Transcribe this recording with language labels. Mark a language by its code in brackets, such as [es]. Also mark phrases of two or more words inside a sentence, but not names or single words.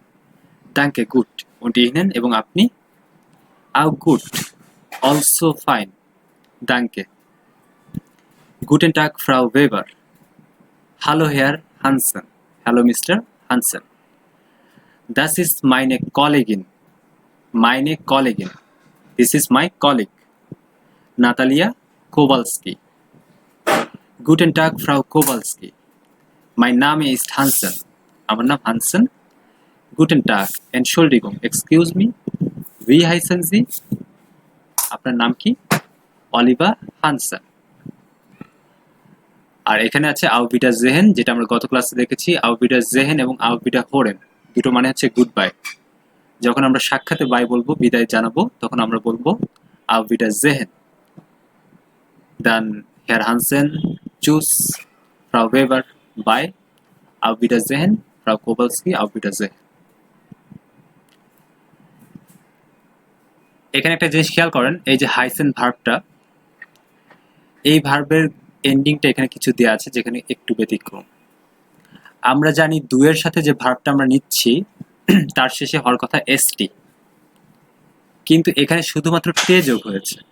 [de] Danke gut und Ihnen, [bn] এবং আপনি? [de] Auch gut, [en] also fine, [de] ডাঙ্কে। Guten Tag Frau Weber, hallo Herr Hansen, [en] hello Mister Hansen. [de] Das ist meine Kollegin, meine Kollegin, [en] this is my colleague, Natalia Kowalski. [de] Guten Tag, Frau Kowalski. Mein Name ist Hansen. [bn] আমার নাম হানসেন। [de] Guten Tag, Entschuldigung, [en] excuse me. [de] Wie heißen Sie? [bn] আপনার নাম কি? অলিভার হানসেন। আর এখানে আছে [de] auf Wiedersehen, [bn] যেটা আমরা গত ক্লাসে দেখেছি। [de] auf Wiedersehen [bn] এবং [de] auf Wiederhören [bn] দুটো মানে হচ্ছে [en] good bye. [bn] যখন আমরা সাক্ষাতে বাই বলবো, বিদায় জানাবো, তখন আমরা বলবো [de] auf Wiedersehen. Dann Herr Hansen, tschüss, Frau Weber, bye, auf Wiedersehen, Frau Kowalski, auf Wiedersehen. [bn] এখানে একটা জিনিস খেয়াল করেন, এই যে হাইসেন ভার্বটা, এই ভার্বের এন্ডিংটা এখানে কিছু দেওয়া আছে যেখানে একটু ব্যতিক্রম। আমরা জানি দুয়ের সাথে যে ভার্বটা আমরা নিচ্ছি তার শেষে হওয়ার কথা এসটি, কিন্তু এখানে শুধুমাত্র টে যোগ হয়েছে।